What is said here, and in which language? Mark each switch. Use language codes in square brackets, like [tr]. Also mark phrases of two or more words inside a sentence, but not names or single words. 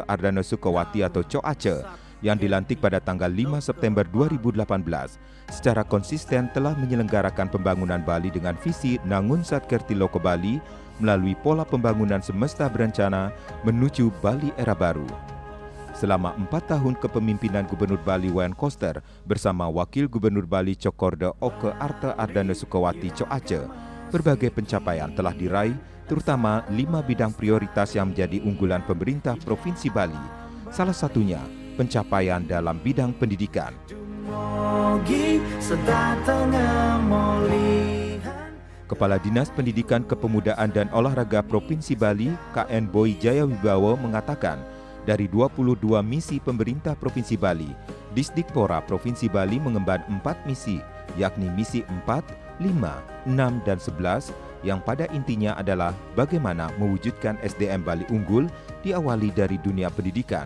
[id] Ardana Sukawati atau Cok Aceh yang dilantik pada tanggal 5 September 2018 secara konsisten telah menyelenggarakan pembangunan Bali dengan visi Nangun Satkerti Loko Bali melalui pola pembangunan semesta berencana menuju Bali era baru. Selama 4 tahun kepemimpinan Gubernur Bali Wayan Koster bersama Wakil Gubernur Bali Cokorda Oka Arta Ardana Sukawati Cok Aceh, berbagai pencapaian telah diraih, terutama 5 bidang prioritas yang menjadi unggulan pemerintah Provinsi Bali. Salah satunya, pencapaian dalam bidang pendidikan. Kepala Dinas Pendidikan Kepemudaan dan Olahraga Provinsi Bali, KN Boy Jayawibawa mengatakan, dari 22 misi pemerintah Provinsi Bali, Disdikpora Provinsi Bali mengemban 4 misi, yakni misi 4, 5, 6, dan 11 yang pada intinya adalah bagaimana mewujudkan SDM Bali unggul diawali dari dunia pendidikan.